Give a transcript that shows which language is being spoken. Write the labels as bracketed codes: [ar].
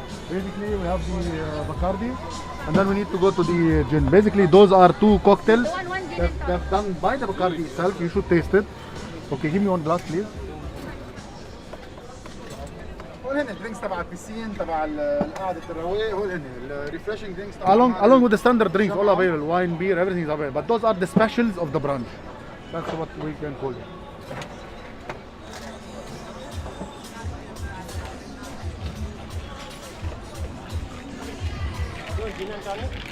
[en] Basically, we have the Bacardi, and then we need to go to the gin. Basically, those are two cocktails One gin and they've done by the Bacardi itself. You should taste it. Okay, give me one glass, please. [ar] هول هن الدرينكس تبع البيسين تبع القعدة الرواق، هول هن [en] الريفرشنج درينكس [ar] تبع [en] Along with the standard drinks, all available, wine, beer, everything is available. But those are the specials of the brunch. That's what we can call it. Gin and tonic.